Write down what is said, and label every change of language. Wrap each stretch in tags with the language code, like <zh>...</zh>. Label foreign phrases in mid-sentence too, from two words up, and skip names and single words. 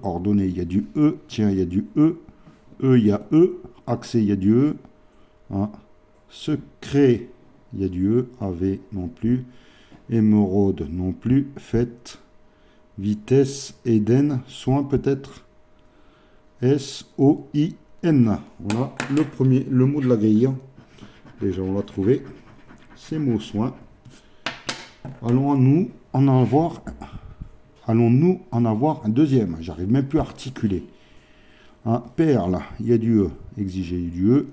<fr>Ordonné, il y a du E. Tiens, il y a du E. E, il y a E. Accès, il y a du E. Secret, il y a du E. AV non plus. Émeraude non plus. Fête. Vitesse. Eden. Soin peut-être. S-O-I-N. Voilà le premier, le mot de la grille. Déjà, on l'a trouvé. C'est mot soin. Allons-nous en avoir un deuxième? J'arrive même plus à articuler. Perle, il y a du E. Exiger du E.</fr>